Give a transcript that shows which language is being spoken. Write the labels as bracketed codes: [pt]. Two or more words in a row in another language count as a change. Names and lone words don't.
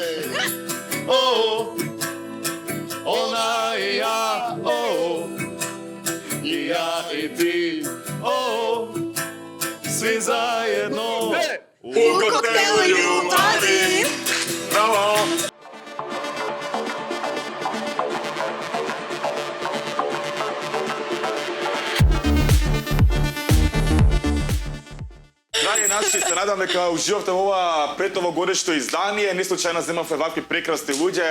[sr] Ona i ja, i ja i ti, svi zajedno u koktelu ljubavi. Bravo! [mk] Драги наши, се надам дека уживавте во ова предновогодишно издание. Не случајно земавме вакви прекрасни луѓе.